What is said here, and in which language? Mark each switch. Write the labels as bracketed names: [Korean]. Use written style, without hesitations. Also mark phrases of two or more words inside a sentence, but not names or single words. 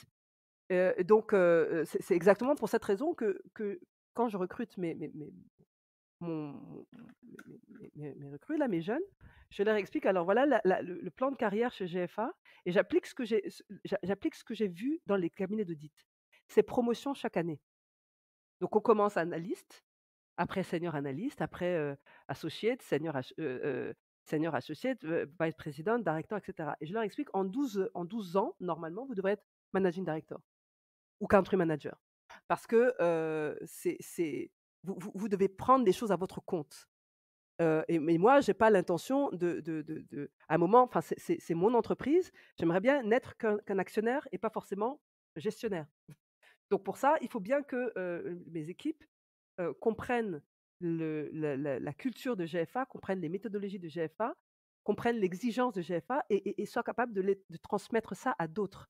[French] C'est exactement pour cette raison que quand je recrute mon mes recrues là, mes jeunes, je leur explique: «Alors voilà le plan de carrière chez GFA» et j'applique ce que j'ai vu dans les cabinets d'audit. C'est promotion chaque année. Donc on commence analyste, après senior analyste, après [English] associate, senior associate, vice president, director [French] et cetera et je leur explique en 12 ans, normalement, vous devrez être [English] managing director [French] ou [English] country manager. [French] Parce que vous devez prendre les choses à votre compte. Mais moi, j'ai pas l'intention à un moment, enfin, c'est mon entreprise, j'aimerais bien n'être qu'un actionnaire et pas forcément gestionnaire. Donc pour ça, il faut bien que mes équipes comprennent la culture de GFA, comprennent les méthodologies de GFA, comprennent l'exigence de GFA et soient capables de transmettre ça à d'autres.